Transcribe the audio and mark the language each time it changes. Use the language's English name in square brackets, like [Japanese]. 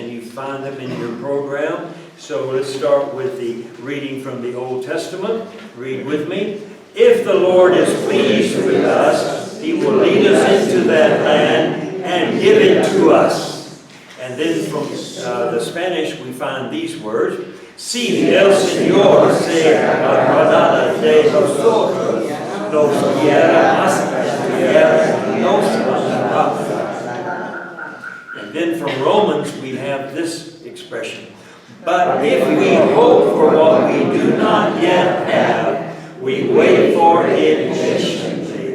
[English] And you find them in your program. So let's start with the reading from the Old Testament. Read with me. If the Lord is pleased with us, He will lead us into that land and give it to us. And then from the Spanish we find these words. [Spanish] Si el Señor se acordara de nosotros, nos guiará más allá, nos guiará. [English] And then from Romans we have this expression. But if we hope for what we do not yet have, we wait for it patiently.